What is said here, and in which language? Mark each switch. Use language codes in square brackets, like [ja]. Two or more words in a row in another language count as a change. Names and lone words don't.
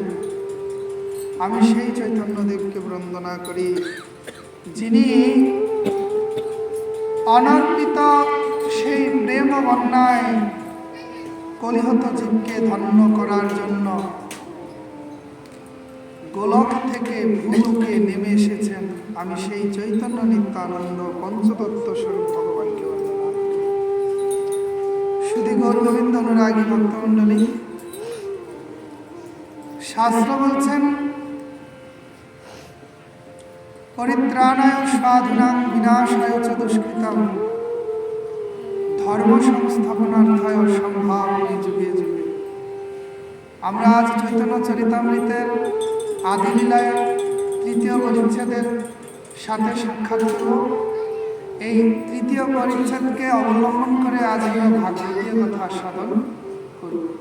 [bn] আমি সেই চৈতন্যদেবকে বন্দনা করি যিনি অনর্পিত সেই প্রেম বন্যায় কলিহত জীবকে ধন্য করার জন্য গোলক থেকে আমি সেই চৈতন্য নিত্যানন্দ পঞ্চতত্ত্ব স্বরূপ ভগবানকে বন্দনা করি। শুধু গৌর গোবিন্দ অনুরাগী ভক্তমণ্ডলী, শাস্ত্র বলছেন [sa] পরিত্রাণায় সাধুনাং বিনাশায় চ দুষ্কৃতম ধর্ম সংস্থাপনার্থায় সম্ভাবনে যুগে যুগে। [bn] আমরা আজ চৈতন্য চরিতামৃতের আদি লীলায় তৃতীয় পরিচ্ছেদের সাথে সাক্ষাৎ করব। এই তৃতীয় পরিচ্ছেদকে অবলম্বন করে আজ আমরা ভাগবতীয় কথা আস্বাদন করব।